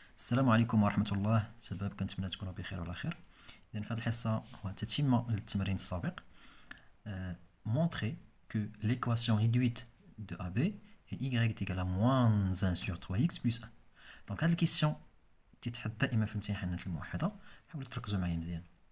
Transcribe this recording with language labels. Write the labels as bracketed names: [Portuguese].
[Arabic] السلام عليكم ورحمة الله شباب، كنتمنى تكونوا بخير وعلى خير. إذن في هذه الحصة هو تتمة للتمرين السابق. [French] Montrer que l'équation réduite de AB est y est égale à moins 1 sur 3x plus 1. [Arabic] Donc هذه الكيسيون تتحط دائما في امتحانات الموحدة، حاولوا تركزوا معايا مزيان.